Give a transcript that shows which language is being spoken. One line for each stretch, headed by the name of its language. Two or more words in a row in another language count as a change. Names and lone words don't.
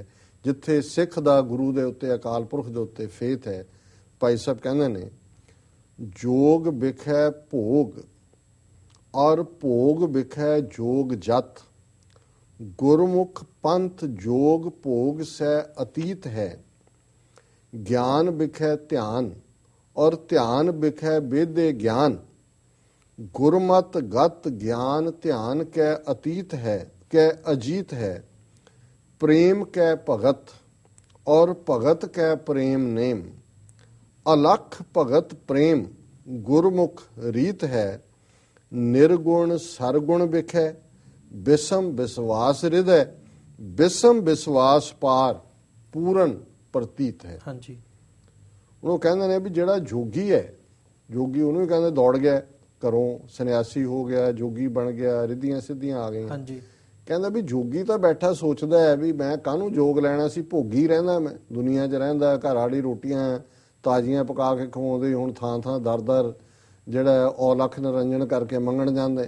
Punjabi: ਜਿੱਥੇ ਸਿੱਖ ਦਾ ਗੁਰੂ ਦੇ ਉੱਤੇ, ਅਕਾਲ ਪੁਰਖ ਦੇ ਉੱਤੇ ਫੇਥ ਹੈ, ਭਾਈ ਸਾਹਿਬ ਕਹਿੰਦੇ ਨੇ
Hindi: जोग बिखै भोग और भोग बिखै जोग जत, गुरमुख पंथ जोग भोग सै अतीत है, ज्ञान बिखै ध्यान और ध्यान बिखै बेदे ज्ञान, गुरमत गत ज्ञान ध्यान कै अतीत है कै अजीत है, प्रेम कै भगत और भगत कै प्रेम नेम, अलख भगत प्रेम गुरमुख रीत है, निर्गुण सरगुण बिखै बिसम विश्वास हृदय, बिसम विश्वास पार पूਰਨ प्रतीत है।
Punjabi: ਹਾਂਜੀ, ਉਹ ਕਹਿੰਦੇ ਨੇ ਵੀ ਜਿਹੜਾ ਜੋਗੀ ਹੈ, ਜੋਗੀ ਉਹਨੂੰ ਵੀ ਕਹਿੰਦੇ ਦੌੜ ਗਿਆ ਘਰੋਂ, ਸੰਨਿਆਸੀ ਹੋ ਗਿਆ, ਜੋਗੀ ਬਣ ਗਿਆ, ਰਿੱਧੀਆਂ ਸਿੱਧੀਆਂ ਆ ਗਈਆਂ। ਹਾਂਜੀ, ਕਹਿੰਦਾ ਵੀ ਜੋਗੀ ਤਾਂ ਬੈਠਾ ਸੋਚਦਾ ਹੈ ਵੀ ਮੈਂ ਕਾਹਨੂੰ ਜੋਗ ਲੈਣਾ ਸੀ, ਭੋਗੀ ਰਹਿੰਦਾ, ਮੈਂ ਦੁਨੀਆ 'ਚ ਰਹਿੰਦਾ, ਘਰ ਵਾਲੀ ਰੋਟੀਆਂ ਤਾਜ਼ੀਆਂ ਪਕਾ ਕੇ ਖਵਾਉਂਦੇ, ਹੁਣ ਥਾਂ ਥਾਂ ਦਰ ਜਿਹੜਾ ਔਲਖ ਨਿਰੰਜਨ ਕਰਕੇ ਮੰਗਣ ਜਾਂਦੇ